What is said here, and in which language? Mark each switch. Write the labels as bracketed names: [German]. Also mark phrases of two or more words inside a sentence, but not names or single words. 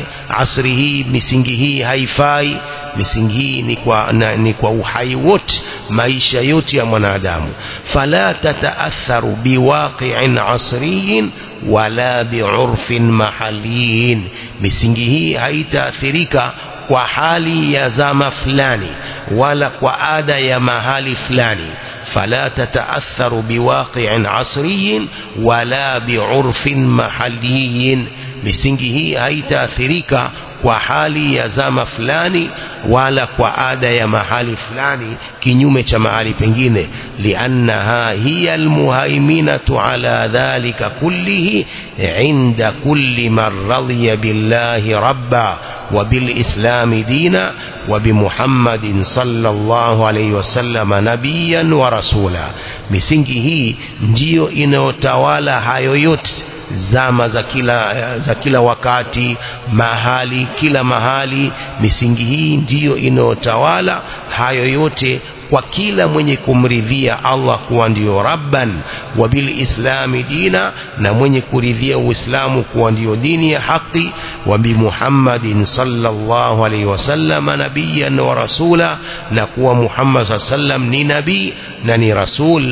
[Swahili] Asri hii misingi hii haifai. Misingi hii ni kwa uhai wote, maisha yote ya mwanadamu. [Arabic] فلا تتأثر بواقع عصري ولا بعرف محلي, [Swahili] misingi hii haitaathirika kwa hali ya zama fulani wala kwa ada ya mahali fulani. [Arabic] فلا تتأثر بواقع عصري ولا بعرف محلي، [Swahili] misingi hii haitaathirika kwa hali ya zama fulani wala kwa ada ya mahali fulani kinyume cha mahali pengine. [Arabic] لأنها هي المهيمنة على ذلك كله عند كل من رضي بالله ربا وبالإسلام دينا وبمحمد صلى الله عليه وسلم نبيا ورسولا. [Swahili] Misingi hii ndiyo inayotawala hayo yote, zama za kila wakati, mahali, kila mahali. Misingi hii ndiyo inayotawala hayo yote kwa kila mwenye kumridhia Allah kuwa ndio rabban, [Arabic] وبالإسلام دينا, [Swahili] na mwenye kuridhia Uislamu kuwa ndio dini ya haki, [Arabic] وبمحمد صلى الله عليه وسلم نبيا ورسولا, [Swahili] na kuwa Muhammad sallam ni nabii na ni rasul.